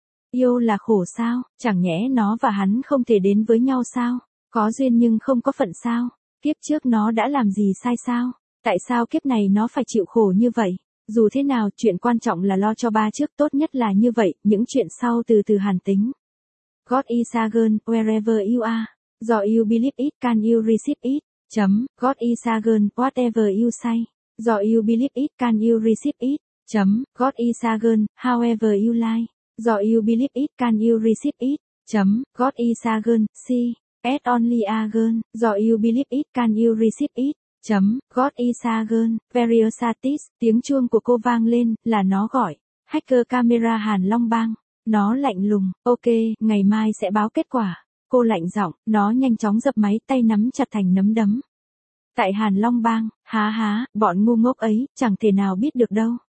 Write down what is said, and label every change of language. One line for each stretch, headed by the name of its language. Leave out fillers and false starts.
Vietnamese: Yêu là khổ sao, chẳng nhẽ nó và hắn không thể đến với nhau sao, có duyên nhưng không có phận sao, kiếp trước nó đã làm gì sai sao, tại sao kiếp này nó phải chịu khổ như vậy. Dù thế nào, chuyện quan trọng là lo cho ba trước, tốt nhất là như vậy, những chuyện sau từ từ hàn tính.
English: God is a girl, wherever you are. Do you believe it, can you receive it?
Vietnamese: Chấm.
English: God is a girl, whatever you say. Do you believe it, can you receive it?
Vietnamese: Chấm.
English: God is a girl, however you lie. Do you believe it, can you receive it?
Vietnamese: Chấm.
English: God is a girl, see. It's only a girl. Do you believe it, can you receive it?
Vietnamese: Chấm.
English: God is a girl,
Vietnamese: Periosatis, tiếng chuông của cô vang lên, là nó gọi. Hacker camera Hàn Long Bang. Nó lạnh lùng, ok, ngày mai sẽ báo kết quả. Cô lạnh giọng, nó nhanh chóng dập máy, tay nắm chặt thành nắm đấm. Tại Hàn Long Bang, há, bọn ngu ngốc ấy, chẳng thể nào biết được đâu.